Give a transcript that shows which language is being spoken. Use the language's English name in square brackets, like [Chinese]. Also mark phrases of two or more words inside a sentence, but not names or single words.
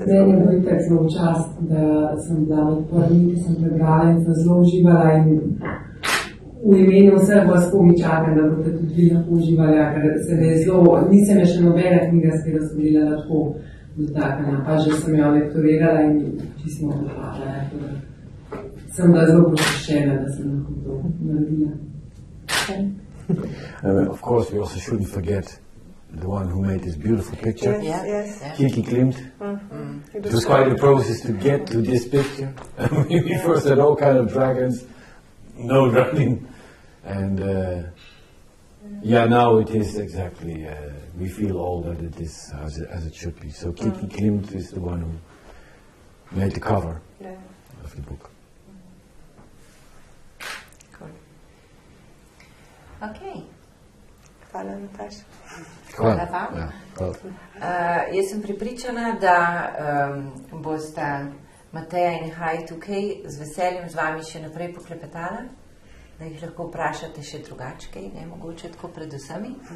[Slovenian] Meni je bil tak zelo čast, da sem bila med prvimi, ki sem prebrala in sem zelo uživala in v imenu vseh vas komi čakam, da boste tudi vi lahko uživali, ker se je zelo, nisem je še nobena knjiga, s katero sem bila lahko dotaknjena, pa že sem jo lektorirala in čisto pohvala. Sem bila zelo počaščena, da sem lahko to naredila. [English] Of course, we also shouldn't forget the one who made this beautiful picture, Yes. Kiki Klimt. It was quite a process to get to this picture. We first had all kind of dragons, no dragon, and now it is exactly. We feel all that it is as it should be. So Kiki Klimt is the one who made the cover of the book. Cool. Okay. [Slovenian] Hvala, Nataša. Hvala vam. Jaz sem pripričana, da bosta Mateja in Hai tukaj z veseljem z vami še naprej poklepetala, da jih lahko vprašate še drugačkej, ne mogoče tako pred vsemi.